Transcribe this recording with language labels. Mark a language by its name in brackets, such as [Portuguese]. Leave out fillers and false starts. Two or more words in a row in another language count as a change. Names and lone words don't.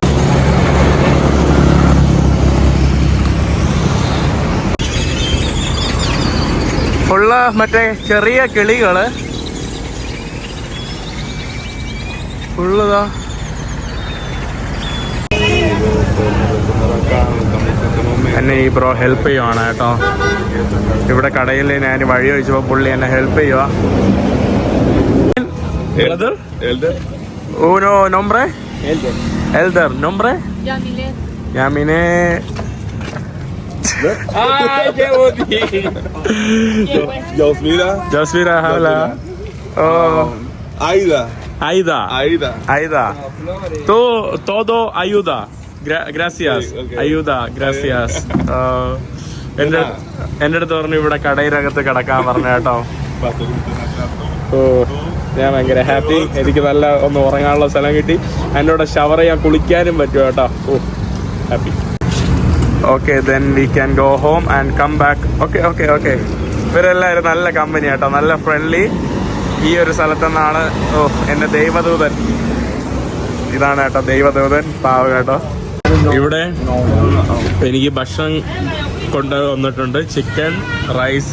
[Malayalam] ഉള്ള മറ്റേ ചെറിയ കിളികള് ഉള്ളതാ. എന്നെ ഈ ബ്രോ ഹെൽപ്പ് ചെയ്യുവാണ് കേട്ടോ. ഇവിടെ കടയിൽ ഞാൻ വഴി ചോദിച്ചപ്പോൾ പുള്ളി എന്നെ ഹെൽപ്പ് ചെയ്യുക. [Spanish] Uno nombre? Elder. Nombre? Yamine. Ay, qué bonito. Josmira habla. Oh. Aida. Tú todo ayuda. Gracias. Okay. Ayuda. Gracias. [Malayalam] എൻ്റെ അടുത്ത് പറഞ്ഞു ഇവിടെ കടയിലകത്ത് കിടക്കാൻ പറഞ്ഞു കേട്ടോ. ഓ, ഞാൻ ഭയങ്കര ഹാപ്പി. എനിക്ക് നല്ല ഒന്ന് ഉറങ്ങാനുള്ള സ്ഥലം കിട്ടി. എന്നോട് ഷവർ ചെയ്യാൻ കുളിക്കാനും പറ്റും കേട്ടോ. ഓ, ഹാപ്പി. ഓക്കെ, [English] Then we can go home and come back. Okay. [Malayalam] ഇവരെല്ലാവരും നല്ല കമ്പനി കേട്ടോ, നല്ല ഫ്രണ്ട്ലി. ഈ ഒരു സ്ഥലത്തു നിന്നാണ് എൻ്റെ ദൈവദൂതൻ. ഇതാണ് കേട്ടോ ദൈവദൂതൻ, പാവ കേട്ടോ. ഇവിടെ എനിക്ക് ഭക്ഷണം കൊണ്ട് വന്നിട്ടുണ്ട്, ചിക്കൻ റൈസ്.